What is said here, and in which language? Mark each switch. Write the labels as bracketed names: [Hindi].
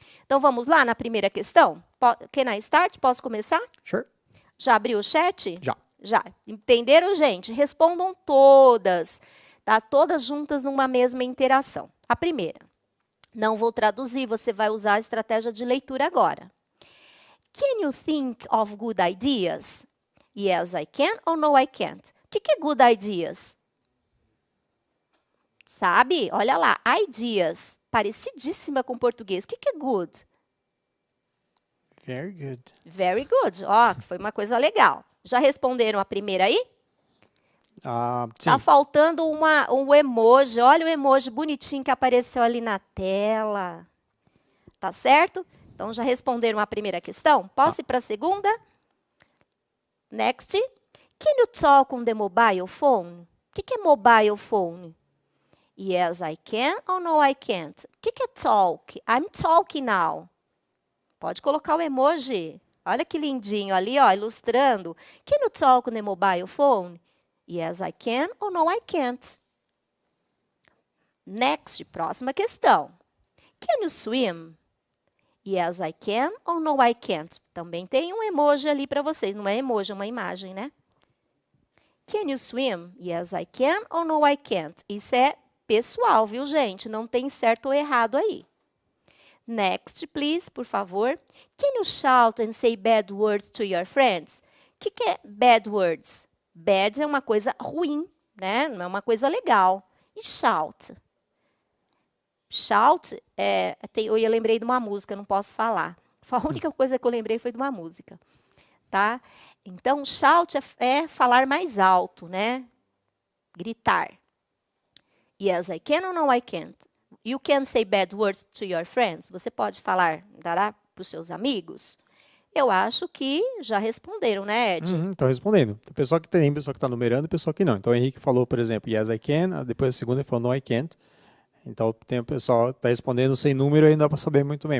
[Portuguese] Então, vamos lá na primeira questão? [English] Can I start? [Portuguese] Posso começar? [English] Sure. [Portuguese] Já abriu o chat? Já. Já. Entenderam, gente? Respondam todas, tá? Todas juntas numa mesma interação. A primeira. Não vou traduzir, você vai usar a estratégia de leitura agora. [English] Can you think of good ideas? Yes, I can ou no, I can't? [Portuguese] O que é good ideas? Sabe? Olha lá, ideas. Parecidíssima com português. O que é good? [English] Very good. Very good. [Portuguese] Ó, foi uma coisa legal. Já responderam a primeira aí? Sim. Tá faltando um emoji. Olha o emoji bonitinho que apareceu ali na tela. Tá certo? Então, já responderam a primeira questão? Posso ir para a segunda? [English] Next. Can you talk on the mobile phone? [Portuguese] O que é mobile phone? [English] Yes, I can ou no, I can't? [Portuguese] O que é talk? [English] I'm talking now. [Portuguese] Pode colocar o emoji. Olha que lindinho ali, ó, ilustrando. [English] Can you talk on the mobile phone? Yes, I can or no, I can't. Next, [Portuguese] próxima questão. [English] Can you swim? Yes, I can or no, I can't. [Portuguese] Também tem um emoji ali para vocês. Não é emoji, é uma imagem, né? [English] Can you swim? Yes, I can or no, I can't. [Portuguese] Isso é pessoal, viu, gente? Não tem certo ou errado aí. [English] Next, please, [Portuguese] por favor. [English] Can you shout and say bad words to your friends? [Portuguese] O que é bad words? Bad é uma coisa ruim, né? Não é uma coisa legal. E shout? Shout, eu lembrei de uma música, não posso falar. A única coisa que eu lembrei foi de uma música, tá? Então, shout é falar mais alto, né? Gritar. [English] Yes, I can or no, I can't. You can say bad words to your friends. [Portuguese] Você pode falar, dará para os seus amigos? Eu acho que já responderam, né, Ed? Estão respondendo. Tem pessoa que está numerando e pessoa que não. Então, o Henrique falou, por exemplo, [English] yes, I can. [Portuguese] Depois a segunda ele falou, [English] no, I can't. [Portuguese] Então, tem o pessoal que está respondendo sem número e não dá para saber muito bem.